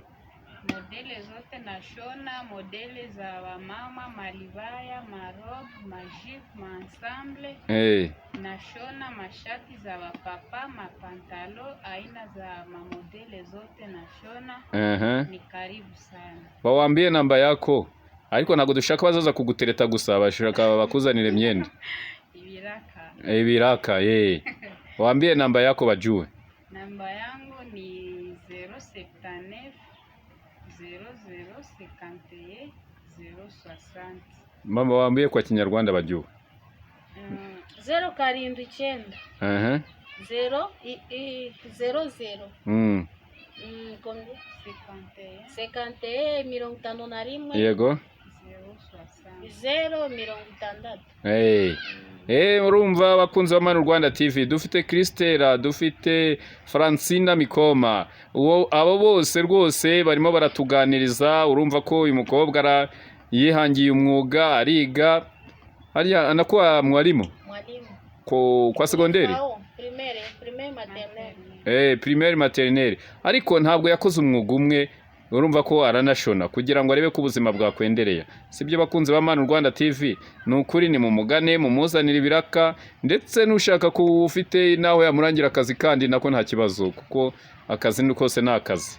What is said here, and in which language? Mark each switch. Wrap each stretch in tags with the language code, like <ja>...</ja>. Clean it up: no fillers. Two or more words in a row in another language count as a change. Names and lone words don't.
<sw>Modele zote nashona, modele za wamama, malibaya, marobe, majip, ensemble. Nashona mashati za wapapa, mapantalo, aina za mamodele zote nashona. Ni karibu sana. Bawambie namba yako.</sw> <rw>Ariko nago dushaka bazaza kugutereta gusa bashaka bakuzanire myenda. Ibiraka.</rw> <sw>Waambie namba yako bajue. Namba yangu ni 079 0051 060. Mama waambie kwa Kinyarwanda bajue. 079 0 51</sw> <rw>Yego 060. Urumva bakunze wa Manu Rwanda TV dufite Christelle, dufite Francina Mikoma, abo bose rwose barimo baratuganiriza. Urumva ko uyu mukobwa yihangiye umwuga, ariga hariya anakuwa mwalimu kwa segonderi</rw> <fr>primaire maternelle,</fr> <rw>ariko ntabwo yakoze umwuga umwe. Urumva ko aranashona kugira ngo arebe ko ubuzima bwakwendereye. Sibyo bakunze ba Manu Rwanda TV, nukuri ni mu mugane mumuzanira ibiraka, ndetse nushaka ko ufite nawe yamurangira akazi kandi nako nta kibazo, kuko akazi ni kose nakazi.</rw>